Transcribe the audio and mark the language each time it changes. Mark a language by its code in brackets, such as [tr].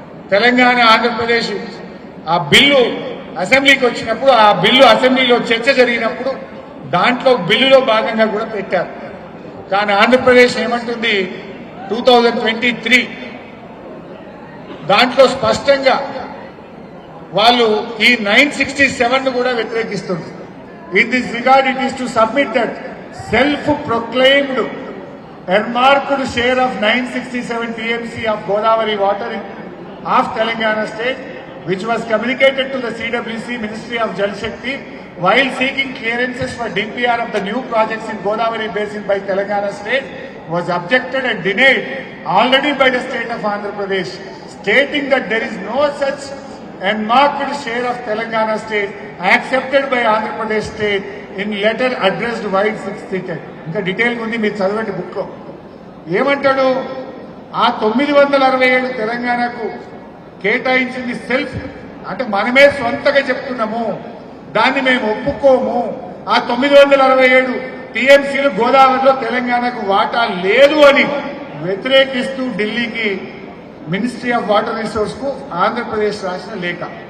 [te] తెలంగాణ, ఆంధ్రప్రదేశ్ ఆ బిల్లు అసెంబ్లీకి వచ్చినప్పుడు, ఆ బిల్లు అసెంబ్లీలో చర్చ జరిగినప్పుడు దాంట్లో బిల్లులో భాగంగా కూడా పెట్టారు. కానీ ఆంధ్రప్రదేశ్ ఏమంటుంది, 2023 దాంట్లో స్పష్టంగా వాళ్ళు ఈ 967 కూడా వ్యతిరేకిస్తుంది. [en] In this regard it is to submit that self proclaimed earmarked share of 967 TMC of Godavari water of Telangana state, which was communicated to the CWC Ministry of Jal Shakti while seeking clearances for DPR of the new projects in Godavari basin by Telangana state, was objected and denied already by the state of Andhra Pradesh, stating that there is no such earmarked share of Telangana state accepted by Andhra Pradesh state in letter addressed wide 6th ticket. [te] ఇంకా detail ఉంది, మీరు చదవండి book లో. ఏమంటాడు, ఆ 967 తెలంగాణకు కేటాయించింది self, అంటే మనమే సొంతగా చెప్తున్నాము, దాన్ని మేము ఒప్పుకోము. ఆ 967 టీఎంసీలు గోదావరిలో తెలంగాణకు వాటా లేదు అని వ్యతిరేకిస్తూ ఢిల్లీకి మినిస్ట్రీ ఆఫ్ వాటర్ రిసోర్స్ కు ఆంధ్రప్రదేశ్ రాసిన లేఖ.